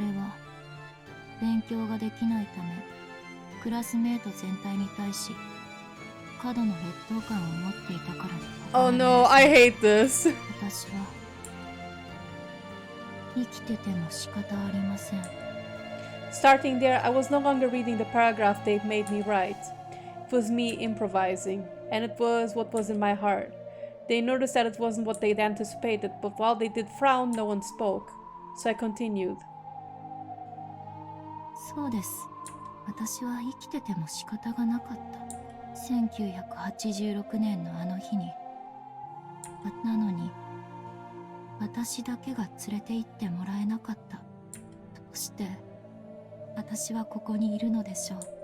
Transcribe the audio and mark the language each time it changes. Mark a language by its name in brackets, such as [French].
[Japanese] れは勉強ができないためクラスメート全体に対し過度の劣等感を持っていたからで [English] Oh no, I hate this. [Japanese] 私は生きてても仕方ありません。 [English] Starting there, I was no longer reading the paragraph they'd made me write. It was me improvising, and it was what was in my heart. They noticed that it wasn't what they'd anticipated, but while they did frown, no one spoke. So I continued. [Japanese] そうです。私は生きてても仕方がなかった。1986年のあの日に。なのに、私だけが連れて行ってもらえなかった。どうして私はここにいるのでしょう。